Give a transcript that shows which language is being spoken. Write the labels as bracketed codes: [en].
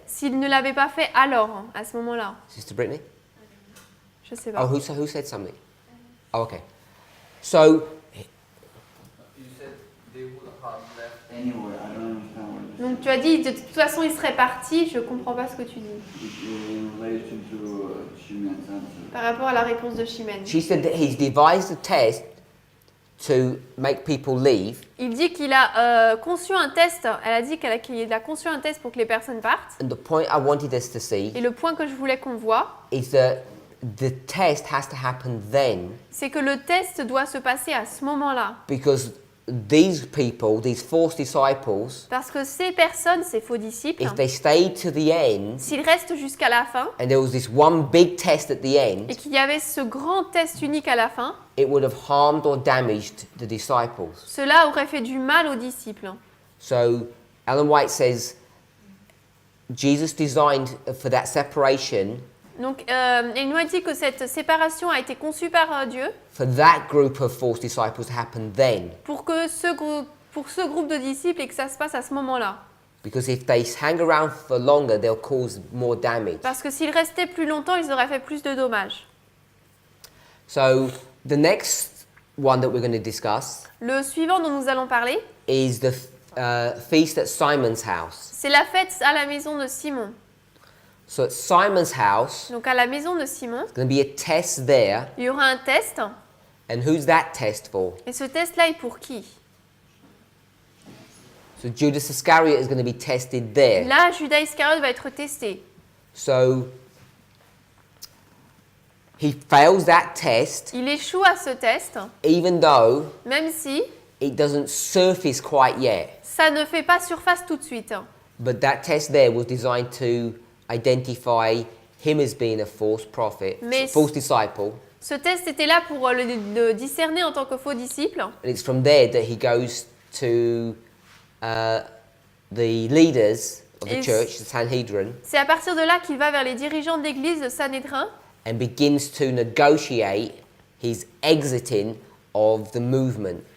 [fr] S'il ne l'avait pas fait alors, à ce moment-là, [en] Sister Brittany? [fr] je sais [en] Oh, [fr] pas. [en] who said something? Oh, okay. So, You said they would have left. Anyway, I don't understand what this [fr] Donc tu as dit, de toute façon, il serait parti, je comprends pas ce que tu dis. [en] is in relation to Shimon's answer. [fr] Par rapport à la réponse de Chimène. [en] she said that he's devised a test to make people leave, [fr] Il dit qu'il a conçu un test, elle a dit qu'il a conçu un test pour que les personnes partent. [en] and the point I wanted us to see [fr] Et le point que je voulais qu'on voit, [en] is that the test has to happen then, [fr] c'est que le test doit se passer à ce moment-là. [en] because these people, these false disciples, [fr] Parce que ces personnes, ces faux disciples, [en] if they stayed to the end, [fr] s'ils restent jusqu'à la fin, [en] and there was this one big test at the [fr] et [en] end, [fr] qu'il y avait ce grand test unique à la fin, [en] it would have harmed or damaged the disciples. [fr] cela aurait fait du mal aux disciples. [en] So Ellen White says Jesus designed for that separation [fr] Donc, il nous a dit que cette séparation a été conçue par Dieu [en] for that group of false disciples to happen then. [fr] pour ce groupe de disciples et que ça se passe à ce moment-là. [en] Because if they hang around for longer, they'll cause more damage. [fr] Parce que s'ils restaient plus longtemps, ils auraient fait plus de dommages. [en] So the next one that we're going to discuss [fr] Le suivant dont nous allons parler, [en] is the feast at Simon's house. [fr] c'est la fête à la maison de Simon. [en] So at Simon's house, [fr] Donc à la maison de Simon, [en] there's going to be a test there. [fr] il y aura un test. [en] And who's that test for? [fr] Et ce test-là est pour qui? [en] So Judas Iscariot is going to be tested there. [fr] Là, Judas Iscariote va être testé. [en] So He fails that test, [fr] Il échoue à ce test, [en] even though [fr] même si [en] it doesn't surface quite yet. [fr] ça ne fait pas surface tout de suite. [en] But that test there was designed to identify him as being a false prophet, [fr] Mais- [en] false disciple. [fr] Ce test était là pour le discerner en tant que faux disciple. [en] And it's from there that he goes to the leaders of the [fr] Et [en] church, the Sanhedrin, [fr] C'est à partir de là qu'il va vers les dirigeants de l'église de Sanhédrin [en] and begins to negotiate his exiting of the movement.